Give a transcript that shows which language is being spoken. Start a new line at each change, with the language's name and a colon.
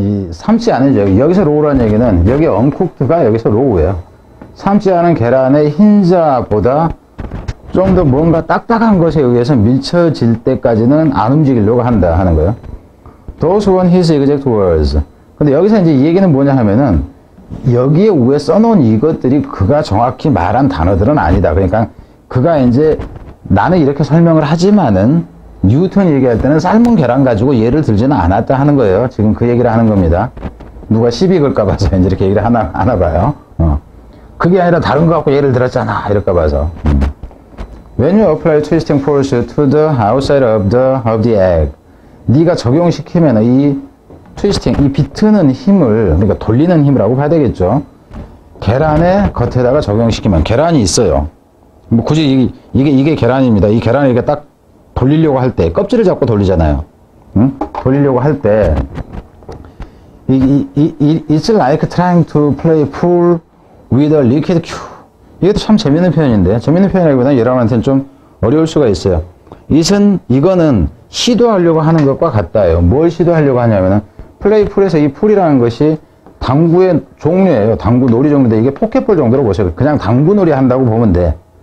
Korean: 삶지 않은, 여기서 row라는 얘기는, 여기 uncooked가 여기서 row예요. 삶지 않은 계란의 흰자보다 좀 더 뭔가 딱딱한 것에 의해서 밀쳐질 때까지는 안 움직이려고 한다 하는 거예요.
English: Those who want his exact words.
Korean: 근데 여기서 이제 이 얘기는 뭐냐 하면은 여기에 위에 써놓은 이것들이 그가 정확히 말한 단어들은 아니다. 그러니까 그가 이제 나는 이렇게 설명을 하지만은 뉴턴이 얘기할 때는 삶은 계란 가지고 예를 들지는 않았다 하는 거예요. 지금 그 얘기를 하는 겁니다. 누가 시비 걸까 봐서 이제 이렇게 얘기를 하나 봐요. 그게 아니라 다른 거 갖고 예를 들었잖아. 이럴까 봐서.
English: When you apply twisting force to the outside of the egg.
Korean: 네가 적용시키면 이 트위스팅, 이 비트는 힘을, 그러니까 돌리는 힘이라고 봐야 되겠죠. 계란의 겉에다가 적용시키면, 계란이 있어요. 뭐 굳이 이게 계란입니다. 이 계란을 이렇게 딱 돌리려고 할 때, 껍질을 잡고 돌리잖아요. 응? 돌리려고 할 때,
English: it's like trying to play pool with a liquid cube.
Korean: 이것도 참 재밌는 표현인데, 재밌는 표현이라기보다는 여러분한테는 좀 어려울 수가 있어요. 이거는 시도하려고 하는 것과 같다요. 뭘 시도하려고 하냐면은, 플레이 풀에서 이 풀이라는 것이 당구의 종류예요. 당구 놀이 종류인데, 이게 포켓볼 정도로 보세요. 그냥 당구 놀이 한다고 보면 돼.